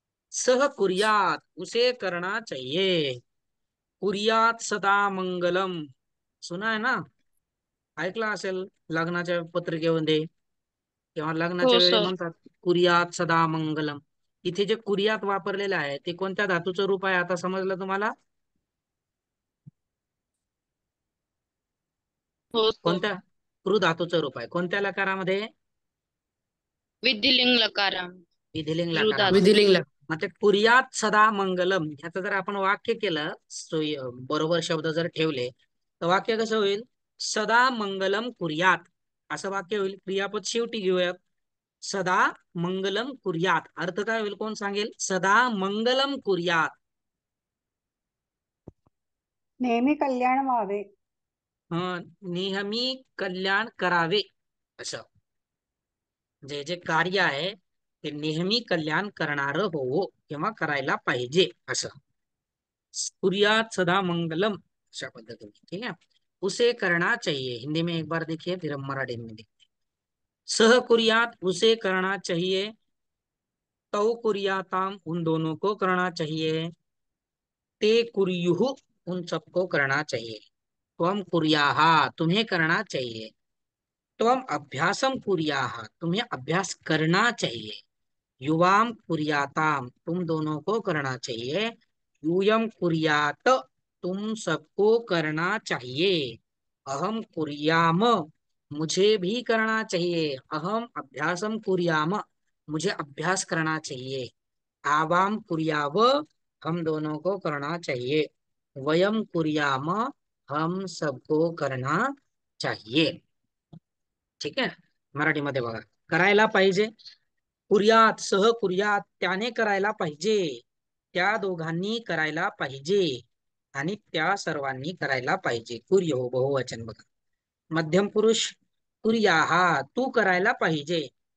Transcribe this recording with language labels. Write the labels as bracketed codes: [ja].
[sa] सह कुर्यात [hi] उसे करना चाहिए. [sa] कुर्यात सदा मंगलम [hi] सुना है ना? [mr] ऐकला असेल लग्नाच्या पत्रिकेमध्ये किंवा हो लग्नाच्या वेळी सर. म्हणतात [sa] कुर्यात सदा मंगलम. [mr] इथे जे कुर्यात वापरलेलं आहे ते कोणत्या धातूचं रूप आहे आता समजलं तुम्हाला? हो सर. कोणत्या? कृ धातूचं रूप आहे. कोणत्या लकारामध्ये? विधिलिंग लकार. विधिलिंग रुधात. लकारामध्ये. विधिलिंग लकार. मग ते कुर्यात सदा मंगलम ह्याचं जर आपण वाक्य केलं बरोबर शब्द जर ठेवले तर वाक्य कसं होईल? [sa] सदा मंगलम कुर्यात [mr] असं वाक्य होईल. क्रियापद शेवटी घेऊयात. [sa] सदा मंगलम कुर्यात [mr] अर्थ काय होईल कोण सांगेल? [sa] सदा मंगलम कुर्यात. [mr] नेहमी कल्याण व्हावे. नेहमी कल्याण करावे असं. जे जे कार्य आहे ते नेहमी कल्याण करणारं हो किंवा करायला पाहिजे असं. [sa] कुर्यात सदा मंगलम [mr] अशा पद्धतीने. [hi] ठीक है. उसे करना चाहिए हिंदी में एक बार देखिए फिर हम मराठी में देखिए. [sa] सह कुर्यात [hi] उसे करना चाहिए. [sa] तौ कुर्याताम [hi] उन दोनों को करना चाहिए. [sa] ते कुर्युः [hi] उन सबको करना चाहिए. [sa] त्वम कुर्याः [hi] तुम्हें करना चाहिए. [sa] त्वम अभ्यासम कुर्याः [hi] तुम्हें अभ्यास करना चाहिए. [sa] युवाम कुर्याताम [hi] तुम दोनों को करना चाहिए. [sa] यूयम कुर्यात [hi] तुम सबको करना चाहिए. [sa] अहम कुर्याम [hi] मुझे भी करना चाहिए. [sa] अहम अभ्यासम कुर्याम [hi] मुझे अभ्यास करना चाहिए. [sa] आवाम कुर्याव [hi] हम दोनों को करना चाहिए. [sa] वयम कुर्याम [hi] हम सबको करना चाहिए. [mr] ठीक आहे. मराठीमध्ये बघा. करायला पाहिजे. [sa] कुर्यात सह कुर्यात [mr] त्याने करायला पाहिजे. त्या दोघांनी करायला पाहिजे आणि त्या सर्वांनी करायला पाहिजे. कुर्य हो बहुवचन बघा. मध्यम पुरुष कुर्याः तू करायला पाहिजे.